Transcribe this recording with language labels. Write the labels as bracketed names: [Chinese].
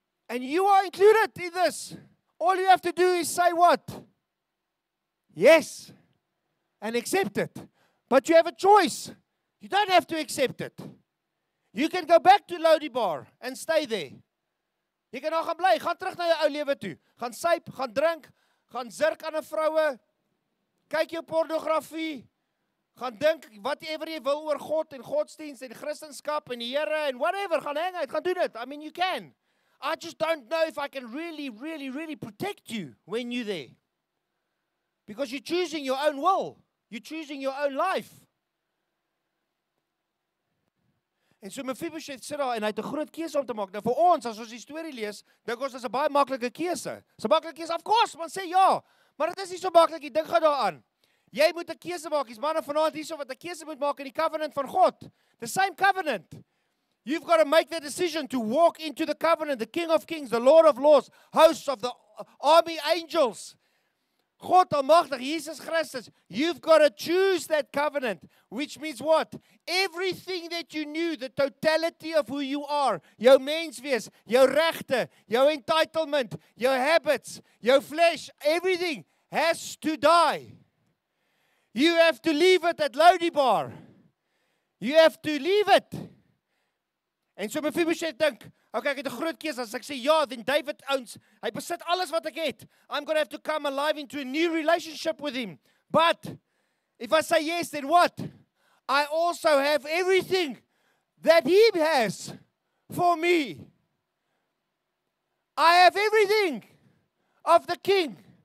[English] And you are included in this. All you have to do is say what? Yes. And accept it. But you have a choice. You don't have to accept it. You can go back to Lodibar and stay there. [Afrikaans] Jy kan nog gaan bly. Gaan terug na jou ou lewe toe. Gaan suip, gaan drink, gaan zirk aan 'n vroue. Kyk jou pornografie. Gaan dink whatever jy wil oor God en godsdienst en Christendom en die Here en whatever. Gaan hang uit, gaan doen dit. [English] I mean, you can. I just don't know if I can really protect you when you're there. Because you're choosing your own will. You're choosing your own life. [Afrikaans] En so Mephibosheth sit daar en hy het 'n groot keuse om te maak. Nou vir ons, as ons die storie lees, dink ons dis 'n baie maklike keuse. Dis 'n maklike keuse, of course, man sê ja. Maar dit is nie so maklik nie. Dink gou daaraan. Jy moet 'n keuse maak. Dis manne vanaand hierso wat 'n keuse moet maak in die covenant van God. [English] The same covenant. You've got to make the decision to walk into the covenant, the King of Kings, the Lord of Lords, hosts of the army angels. [Afrikaans] God almagtig, Jesus Christus. [English] You've got to choose that covenant, which means what? Everything that you knew, the totality of who you are, [Afrikaans] jou menswees, jou regte, [English] jou entitlement, jou habits, jou flesh, everything has to die. You have to leave it at Lodibar. You have to leave it. [Afrikaans] En so Mephibosheth dink, okay, ek het 'n groot keuse. As ek sê ja, [English] then David owns, [Afrikaans] hy besit alles wat ek het. [English] I'm going to have to come alive into a new relationship with him. But if I say yes, then what? I also have everything that he has for me. I have everything of the king.